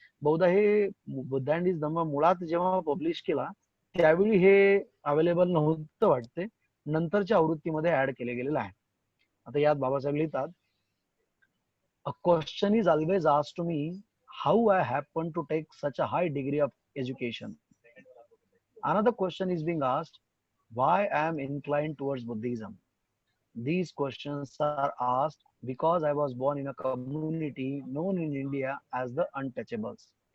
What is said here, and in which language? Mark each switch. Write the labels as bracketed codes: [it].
[mr] बहुधा हे Buddha and his धम्मा मुळात जेव्हा पब्लिश केला त्यावेळी हे अवेलेबल नव्हतं वाटते, नंतरच्या आवृत्तीमध्ये ऍड केले गेलेलं आहे. आता यात बाबासाहेब लिहितात, [en] A question is always asked to me how I happen to take such a high degree of education. Another question is being asked why I am inclined towards Buddhism. These questions are asked because I was born in a community known in India as the untouchables.